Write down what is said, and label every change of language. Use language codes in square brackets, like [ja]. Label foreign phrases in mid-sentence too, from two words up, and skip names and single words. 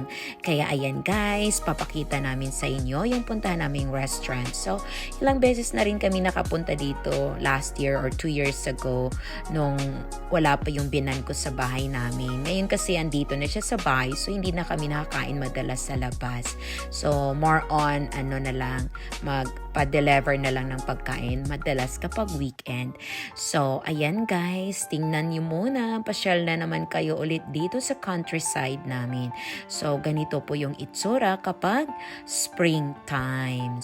[tl] Kaya ayan, guys, papakita namin sa inyo yung puntahan naming restaurant. So ilang beses na rin kami nakapunta dito [en] last year or 2 years ago [tl] nung wala pa yung binan ko sa bahay namin. Ngayon kasi andito na siya sa bahay, so hindi na kami nakakain madalas sa labas. So [en] more on [tl] na lang, pa-deliver na lang ng pagkain madalas kapag weekend. So, ayan, guys, tingnan nyo muna. Pasyal na naman kayo ulit dito sa countryside namin. So, ganito po yung itsura kapag springtime.